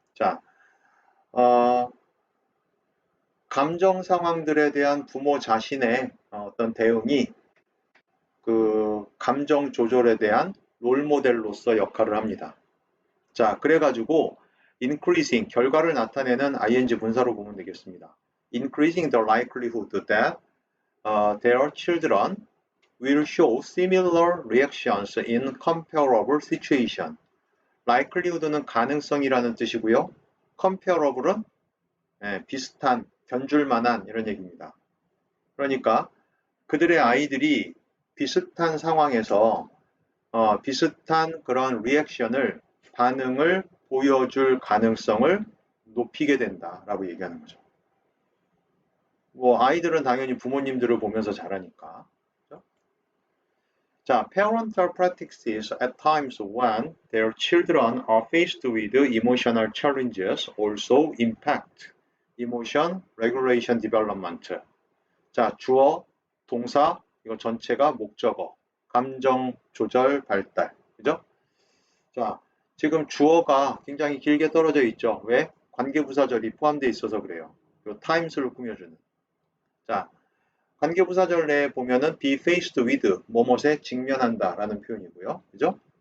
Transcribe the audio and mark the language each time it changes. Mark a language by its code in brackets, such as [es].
[ko] 자, 감정 상황들에 대한 부모 자신의 어떤 대응이 그 감정 조절에 대한 롤 모델로서 역할을 합니다. 자, 그래가지고 increasing, 결과를 나타내는 ing 분사로 보면 되겠습니다. [en] increasing the likelihood that their children will show similar reactions in comparable situation. [ko] likelihood는 가능성이라는 뜻이고요. comparable은 비슷한, 견줄 만한 이런 얘기입니다. 그러니까 그들의 아이들이 비슷한 상황에서 비슷한 그런 리액션을, 반응을 보여줄 가능성을 높이게 된다라고 얘기하는 거죠. 뭐 아이들은 당연히 부모님들을 보면서 자라니까. 그렇죠? [en] 자, parental practices at times when their children are faced with emotional challenges also impact emotion regulation development. [ko] 자, 주어, 동사, 이거 전체가 목적어, 감정 조절 발달. 그죠? 자, 지금 주어가 굉장히 길게 떨어져 있죠. 왜? 관계부사절이 포함되어 있어서 그래요. 요 times를 꾸며주는. 자, 관계부사절 내에 보면은 [en] be faced with, [ko] 뭐뭇에 직면한다 라는 표현이고요. 그죠?